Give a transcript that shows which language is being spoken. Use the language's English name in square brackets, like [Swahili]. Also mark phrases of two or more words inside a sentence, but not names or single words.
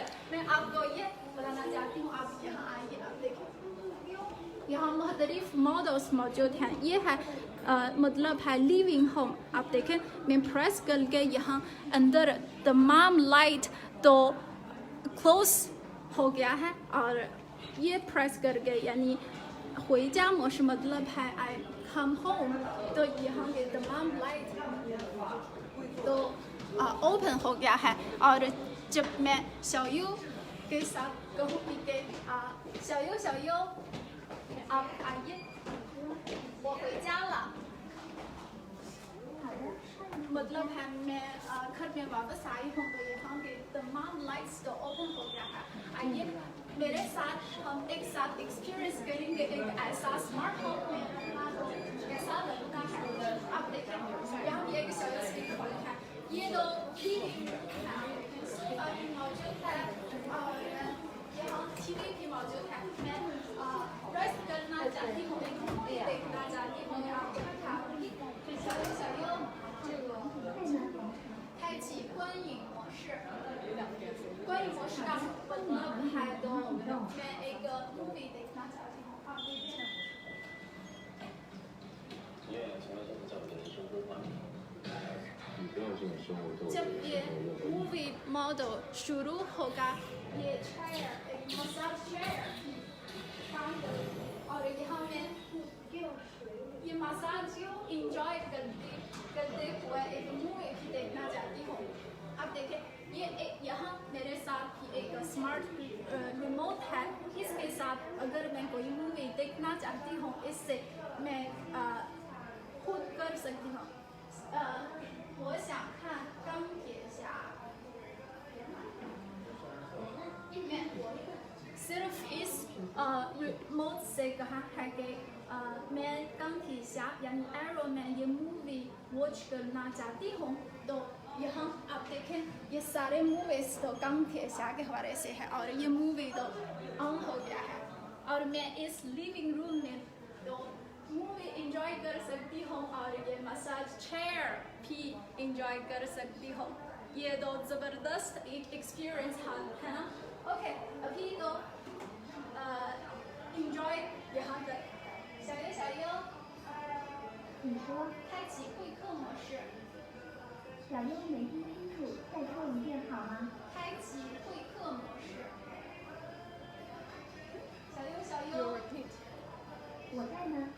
[Urdu] میں آپ کو یہ بتانا چاہتی ہوں، آپ یہاں آئیے، آپ دیکھیے یہاں مختلف ماڈلز موجود ہیں. یہ ہے مطلب ہے [English] living home. [Urdu] آپ دیکھیں، میں پریس کر کے یہاں اندر تمام لائٹ تو کلوز ہو گیا ہے اور یہ پریس کر کے یعنی [Chinese] 回家模式 [Urdu] مطلب ہے [English] I come home, [Urdu] تو یہاں کے تمام لائٹ تو اوپن ہو گیا ہے. اور جب میں xiaoyu کے ساتھ کہوں گی کہ xiaoyu آپ آئیے, [Chinese] 我回家了 [Urdu] مطلب ہے میں گھر میں واپس آئی ہوں تو یہاں کے تمام لائٹس تو اوپن ہو گیا ہے. آئیے میرے ساتھ ہم ایک ساتھ ایکسپیرینس کریں گے ایک ایسا [English] smart home [Urdu] میں کیسا لگتا ہے. آپ دیکھیں یہاں بھی ایک اسپیکر ہے، یہ تو ٹی وی بھی موجود ہے اور یہاں ٹی وی بھی موجود ہے. میں پریس کرنا چاہتی ہوں، دیکھنا چاہتی ہوں، آپ کو دکھاؤں گی. [Chinese] 开启观影模式，观影模式 [Urdu] کا مطلب ہے تو میں ایک مووی دیکھنا چاہتی ہوں. آپ دیکھیے جب یہ [English] movie model [Urdu] شروع ہوگا، یہ چیئر ایک [English] massage chair [Urdu] اور یہاں میں یہ [English] massage enjoy [Urdu] کرتے ہوئے ایک مووی بھی دیکھنا چاہتی ہوں. اب دیکھیں یہ یہاں میرے ساتھ ہی ایک [English] smart remote [Urdu] ہے، اس کے ساتھ اگر میں کوئی مووی دیکھنا چاہتی ہوں اس سے میں خود کر سکتی ہوں. [Chinese] 我想看钢铁侠 [Urdu] صرف اس ریموٹ سے کہا ہے کہ میں 钢铁侠 یعنی ایرو میں یہ [English] movie watch [Urdu] کرنا چاہتی ہوں. تو یہاں آپ دیکھیں یہ سارے موویز تو 钢铁侠 کے حوالے سے ہے اور یہ مووی تو آن ہو گیا ہے اور میں اس [English] living room [Urdu] میں تو [English] movie enjoy [Urdu] کر سکتی ہوں اور یہ [English] massage chair [Urdu] بھی انجوائے کر سکتی ہوں. یہ تو زبردست ایک ایکسپیرینس ہے نا. اوکے، ابھی تو انجوائے یہاں تک. [Chinese] 小优，你说，开启会客模式，小优没听清楚，再说一遍好吗？开启会客模式。小优， [English] You repeat.